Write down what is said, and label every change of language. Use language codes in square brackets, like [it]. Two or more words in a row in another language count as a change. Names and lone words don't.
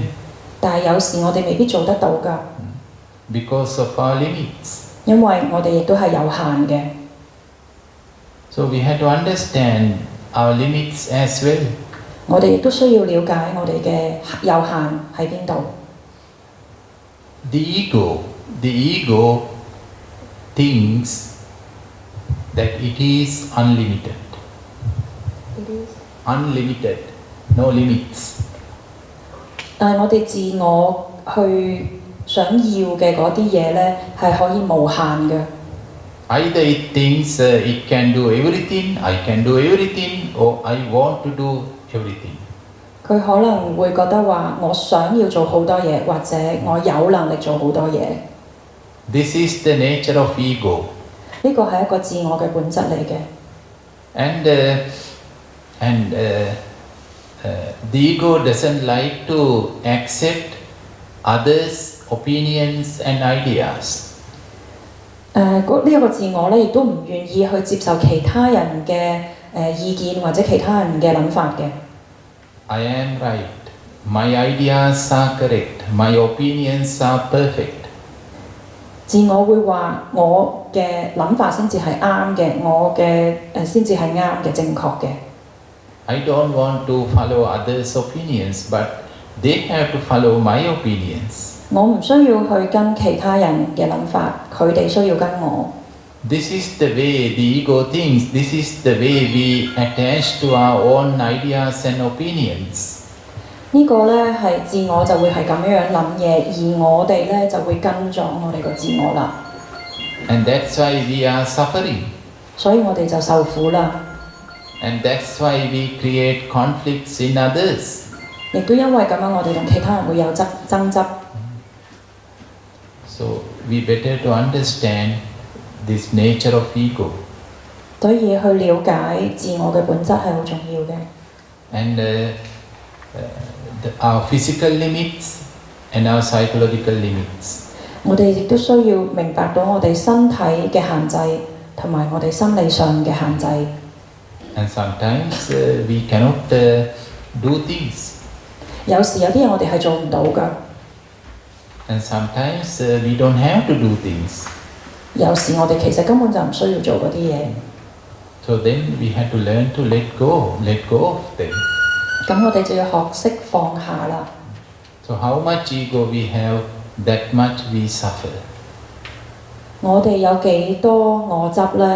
[yue] 但係有時我哋未必做得到㗎。 [en] Because of our limits. [yue] 因為我哋亦都係有限嘅。 [en] So we have to understand our limits as well. [yue] 我哋亦都需要了解我哋嘅有限喺邊度。 [en] The ego thinks that it is unlimited. unlimited, no limits. [yue] 但係我哋自我去想要嘅嗰啲嘢呢，係可以無限嘅。 [en] Either it thinks it can do everything, I can do everything, or I want to do everything. [yue] 佢可能會覺得話，我想要做好多嘢，或者我有能力做好多嘢。 [en] This is the nature of ego. [yue] 呢個係一個自我嘅本質嚟嘅。 [en] And the ego doesn't like to accept others' opinions and ideas. [yue] 呢一個自我咧，亦都唔願意去接受其他人嘅意見或者其他人嘅諗法嘅。 [en] I am right. My ideas are correct. My opinions are perfect. [yue] 自我會話我嘅諗法先至係啱嘅，我嘅先至係啱嘅、正確嘅。 [en] I don't want to follow others' opinions, but they have to follow my opinions. [yue] 我唔需要去跟其他人嘅諗法，佢哋需要跟我。 [en] This is the way the ego thinks. This is the way we attach to our own ideas and opinions. [yue] 呢個呢係自我就會係咁樣諗嘢，而我哋呢就會跟咗我哋個自我啦。 [en] And that's why we are suffering. [yue] 所以我哋就受苦啦。 [en] And that's why we create conflicts in others. [yue] 亦都因為咁樣，我哋同其他人會有爭執。 [en] So we better to understand this nature of ego. [yue] 所以去了解自我嘅本質係好重要嘅。 [en] And our physical limits and our psychological limits. [yue] 我哋亦都需要明白到我哋身體嘅限制，同埋我哋心理上嘅限制。 [en] And sometimes we cannot do things. [yue] 有時有啲嘢我哋係做唔到㗎。 [en] And sometimes we don't have to do things. [yue] 有時我哋其實根本就唔需要做嗰啲嘢。 [en] So then we have to learn to let go of them. [yue] 咁我哋就要學識放下啦。 [en] So how much ego we have, that much we suffer. [yue] 我哋有幾多我執呢？